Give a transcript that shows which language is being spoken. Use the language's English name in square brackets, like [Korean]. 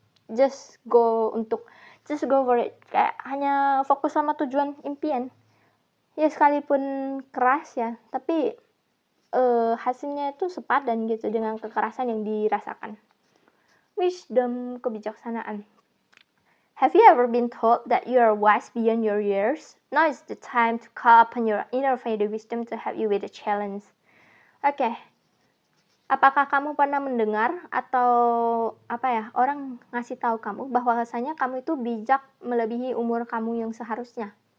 [English] Just go for it, [Indonesian] kayak hanya fokus sama tujuan impian. Ya sekalipun keras ya, tapi hasilnya itu sepadan gitu dengan kekerasan yang dirasakan. Wisdom, kebijaksanaan. [English] Have you ever been told that you are wise beyond your years? Now is the time to call upon your inner fairy wisdom to help you with the challenge. [Indonesian] Oke. Apakah kamu pernah mendengar atau orang ngasih tahu kamu bahwasanya kamu itu bijak melebihi umur kamu yang seharusnya?